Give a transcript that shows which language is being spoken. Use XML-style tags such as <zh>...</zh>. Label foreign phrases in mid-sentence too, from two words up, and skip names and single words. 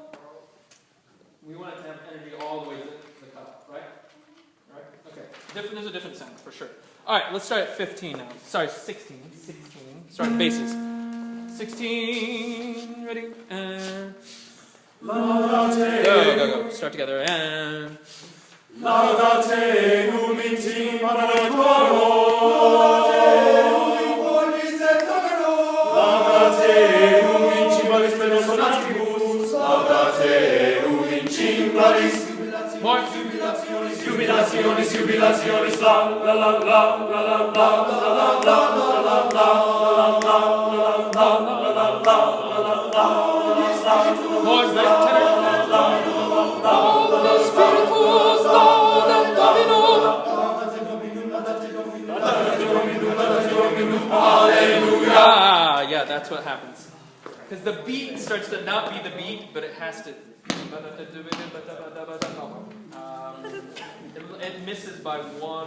<en>We want it to have energy all the way to the cutoff, right? Right? Okay. There's a different sound for sure. Alright, let's start at 15 now. Sorry, 16. 16. Start with basses. 16. Ready? And. Go. Start together. And.</en> <la>Laudate in timpano et coro. Laudate in cymbalis pleno sonatibus. Laudate in cymbalis.</la> <en>More.</en> <la>Jubilationis, jubilationis, la la la la la la la la la la la la.</la> <en>More. Tenor.</en> <la>Spiritus laudem Dominum.</la> <en>Ah, yeah, that's what happens. Because the beat starts to not be the beat, but it has to. It misses by one.</en>